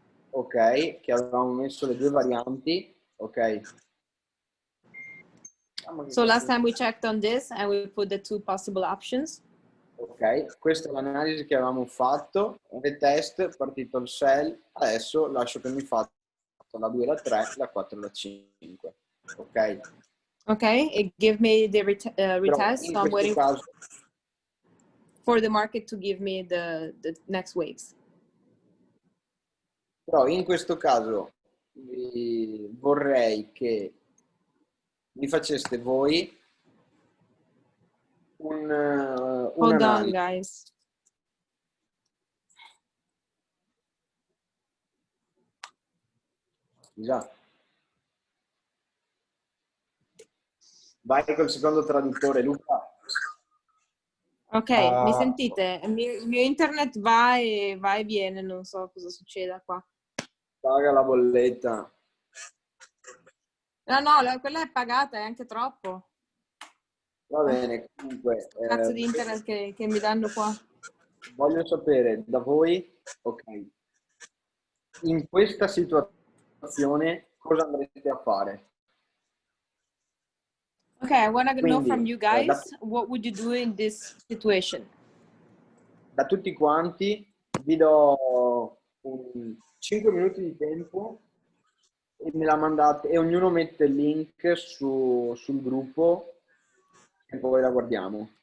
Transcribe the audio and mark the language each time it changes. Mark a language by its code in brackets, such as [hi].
[it] Ok, che avevamo messo le due varianti. Ok. [en] So last time we checked on this and we put the two possible options. [it] Ok, questa è l'analisi che avevamo fatto, retest, partito il sell, adesso lascio che mi faccia la 2, la 3, la 4 e la 5. Ok? [en] Ok, it gave me the retest, so I'm waiting for the market to give me the next waves. [it] Però in questo caso vorrei che mi faceste voi [en] Hold on, [it] un'analisi. [en] guys. [it] Già. Vai col secondo traduttore, Luca. Ok, mi sentite? Il mio internet va e viene, non so cosa succeda qua. Paga la bolletta. No, quella è pagata, è anche troppo. Va bene, comunque. Cazzo di internet che mi danno qua. Voglio sapere da voi, ok, in questa situazione cosa andrete a fare? [en] Okay, I want to know [it] Quindi, [en] from you guys, what would you do in this situation? [it] Da tutti quanti vi do 5 minuti di tempo e me la mandate e ognuno mette il link sul gruppo e poi la guardiamo.